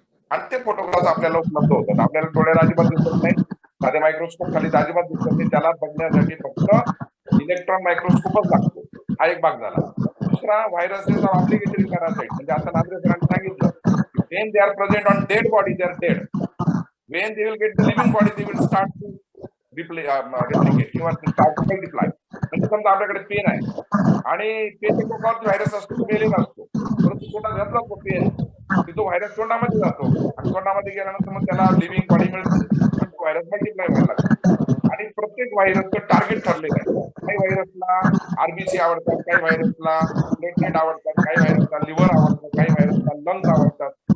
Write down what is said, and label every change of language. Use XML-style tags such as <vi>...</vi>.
<mr>आणि ते फोटोग्राफ्स आपल्याला उपलब्ध होतात. आपल्याला डोळ्याला अजिबात दिसत नाही, साधे मायक्रोस्कोप खाली अजिबात दिसत नाही. त्याला बघण्यासाठी फक्त इलेक्ट्रॉन मायक्रोस्कोपच लागतो. हा एक भाग झाला. दुसरा</mr> <en>Viruses are obligatory parasite.</en> <mr>म्हणजे आता नांद्रे सरांनी सांगितलं,</mr> <en>when they are present on dead body, they are dead. When they will get the living body, they will start to replicate</en> <mr>किंवा</mr> <en>start to multiply.</en> <mr>म्हणजे समजा आपल्याकडे पेन आहे आणि पेनच्या टोकावरती व्हायरस असतो, तो मेलेला असतो, परंतु तोंडात घातला तो पेन, तो व्हायरस तोंडामध्ये जातो आणि तोंडामध्ये गेल्यानंतर मग त्याला लिव्हिंग बॉडी मिळते आणि तो व्हायरस मल्टिप्लाय व्हायला लागतो. आणि प्रत्येक व्हायरसचं टार्गेट ठरलेलं आहे. काही व्हायरसला आरबीसी आवडतात, काही व्हायरसला प्लेटलेट आवडतात, काही व्हायरसला लिव्हर आवडतात, काही व्हायरसला लंग्स आवडतात.</mr>